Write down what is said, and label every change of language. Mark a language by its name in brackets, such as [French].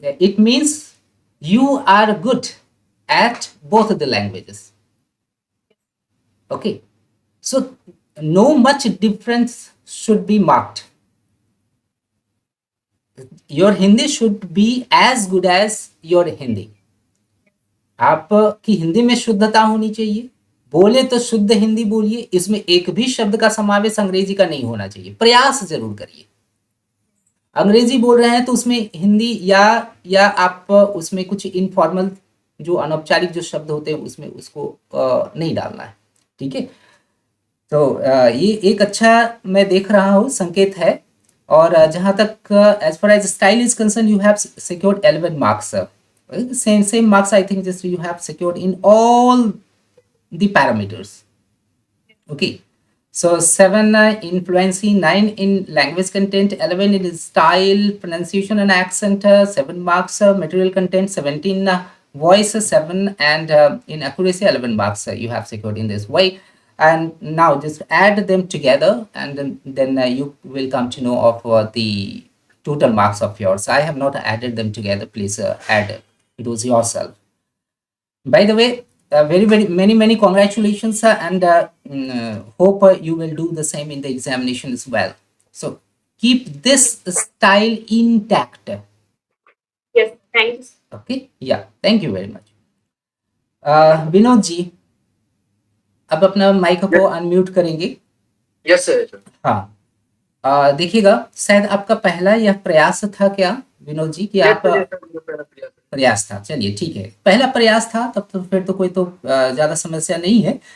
[English] It means you are good at both of the languages. Okay, so no much difference should be marked. Your Hindi should be as good as your Hindi. [Hindi] आपकी हिंदी में शुद्धता होनी चाहिए, बोले तो शुद्ध हिंदी बोलिए, इसमें एक भी शब्द का समावेश अंग्रेजी का नहीं होना चाहिए, प्रयास जरूर करिए। अंग्रेजी बोल रहे हैं तो उसमें हिंदी या आप उसमें कुछ इनफॉर्मल जो अनौपचारिक जो शब्द होते हैं उसमें उसको नहीं डालना है, ठीक है? तो ये एक अच्छा मैं देख रहा हूँ संकेत है। और जहाँ तक [English] As far as style is concern, you have secured 11 marks, same marks I think just you have secured in all the parameters. Okay, so 7 in fluency, 9 in language content, 11 in style, pronunciation and accent, 7 marks, material content 17, voice 7, and in accuracy 11 marks you have secured in this way. And now just add them together, and then you will come to know of the total marks of yours. I have not added them together. Please add those yourself. By the way, very many congratulations, and hope you will do the same in the examination as well. So keep this style intact. Yes, thanks. Okay, yeah, thank you very much. [Hindi] Vinod ji, अब अपना mic को unmute करेंगे। [English] Yes sir. [Hindi] हाँ, देखिएगा, शायद आपका पहला यह प्रयास था क्या विनोद जी, कि आप प्रयास था? चलिए ठीक है, पहला प्रयास था, तब तो फिर तो कोई तो ज्यादा समस्या नहीं है।